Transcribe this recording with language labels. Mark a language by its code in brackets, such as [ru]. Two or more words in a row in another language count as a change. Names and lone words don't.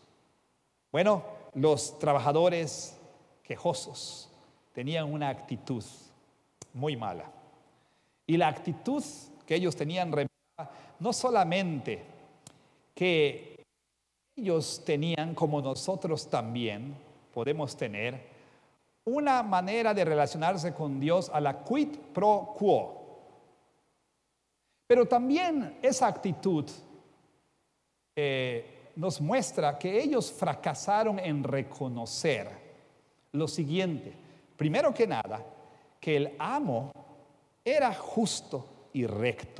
[es] Bueno, los trabajadores quejosos tenían una actitud muy mala. Y la actitud que ellos tenían no solamente que ellos tenían, como nosotros también podemos tener, una manera de relacionarse con Dios a la [la] quid pro quo. [es] Pero también esa actitud nos muestra que ellos fracasaron en reconocer lo siguiente. Primero que nada, que el amo era justo y recto.